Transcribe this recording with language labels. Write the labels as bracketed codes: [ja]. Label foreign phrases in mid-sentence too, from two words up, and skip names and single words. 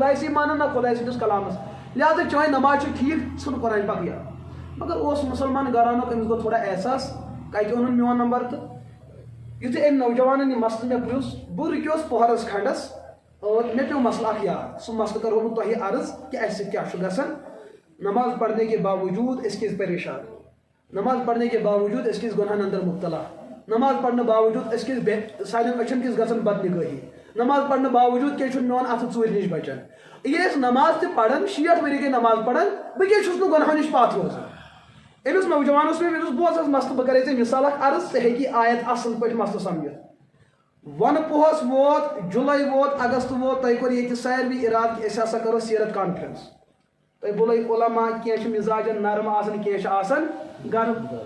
[ks] خۄداے مانان نہ خۄداے سٕنٛدِس کلامس لہٰذا ژےٚ وَنہِ نٮ۪ماز چھِ ٹھیٖک ژھٕن قرآن پاک یاد مگر اوس مُسلمان گرانُک أمِس گوٚو تھوڑا احساس کتہِ اوٚنُن میون نمبر تہٕ یُتھُے أمۍ نوجوانن یہِ مسلہٕ مےٚ پرٛژھ بہٕ رُکیوس پوہرس کھنڈس اور مےٚ پیوٚو مسلہٕ اکھ یاد سُہ مسلہٕ کرہو بہٕ تۄہہِ عرض کہ اَسہِ سۭتۍ کیٛاہ چھُ گژھان [ur] نماز پڑھنے کے باوجود اس [ks] کس پریشان [ur] نماز پڑھنے کے باوجود اس [ks] کس گناہن اندر مبتلا [ur] نماز پڑھنے باوجود اس [ks] کس سانٮ۪ن أچھن کس گژھان بدنگٲہی [ur] نماز پڑھنے باوجود [ks] کیٛاہ چھُنہٕ میون اَتھٕ ژوٗرِ نِش بچان ییٚلہِ أسۍ نماز تہِ پران 60 ؤری گٔے نماز پران بہٕ کیٛازِ چھُس نہٕ گۄناہو نِش پتھ روزان أمِس نوجوانس مےٚ بوز حظ مسلہٕ بہٕ کرے ژےٚ مثال اکھ عرض ژٕ ہیٚکہِ آیت اصل پٲٹھۍ مسلہٕ سمجھِتھ ون پوہس ووت جولائی ووت اگست ووت تۄہہِ کوٚر ییٚتہِ ساروٕے اِرادٕ کہِ أسۍ ہسا کرو سیرت کانفرنس تۄہہِ بُلٲیِو علما کینٛہہ چھِ مِزاجن نرم آسان کینٛہہ چھِ آسان گرم